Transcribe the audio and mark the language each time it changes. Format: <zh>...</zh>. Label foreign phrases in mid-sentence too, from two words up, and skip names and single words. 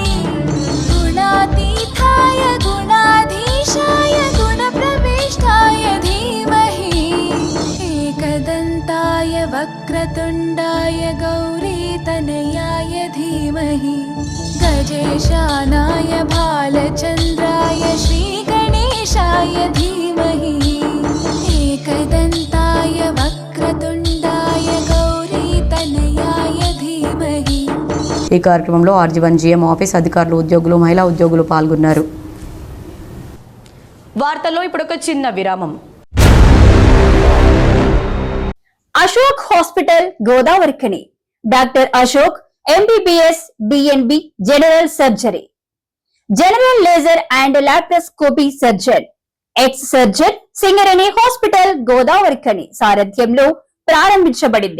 <sa>गुणातीताय गुणाधीशाय गुणप्रविष्टाय धीमहि एकदन्ताय वक्रतुण्डाय गौरीतनयाय धीमहि राजेशानाय भालचन्द्राय श्रीगणेशाय धीमहि एकदन्ताय वक्रतुण्डाय गौरीतनयाय धीमहि।</sa> <te>ఈ కార్యక్రమంలో ఆర్జీవన్</te> <en>GM office</en> <te>అధికారులు, ఉద్యోగులు, మహిళా ఉద్యోగులు పాల్గొన్నారు. వార్తల్లో ఇప్పుడు ఒక చిన్న విరామం. అశోక్ హాస్పిటల్ గోదావరిఖని.</te> <en>Doctor Ashok MBBS DNB General Surgery, General Laser and Laparoscopy Surgeon, Ex Surgeon Singareni Hospital Godavarikhani</en> <te>సారథ్యంలో ప్రారంభించబడింది.</te>